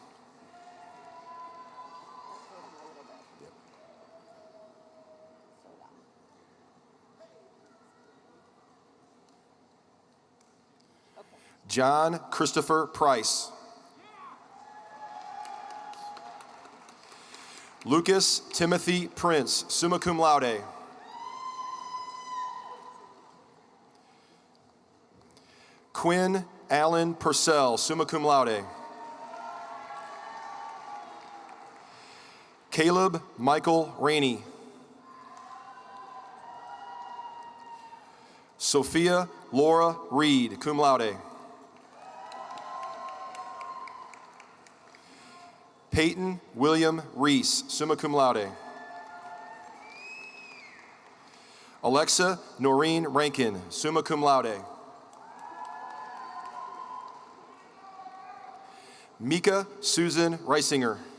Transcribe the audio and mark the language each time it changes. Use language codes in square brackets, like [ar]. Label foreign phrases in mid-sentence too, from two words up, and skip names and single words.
[en] John Christopher Price. Lucas Timothy Prince, [la] summa cum laude. [en] Quinn Allen Purcell, [la] summa cum laude. [en] Caleb Michael Rainey. Sophia Laura Reed, [la] cum laude. [en] Peyton William Reese, [la] summa cum laude. [en] Alexa Noreen Rankin, [la] summa cum laude. [en] Mika Susan Reisinger.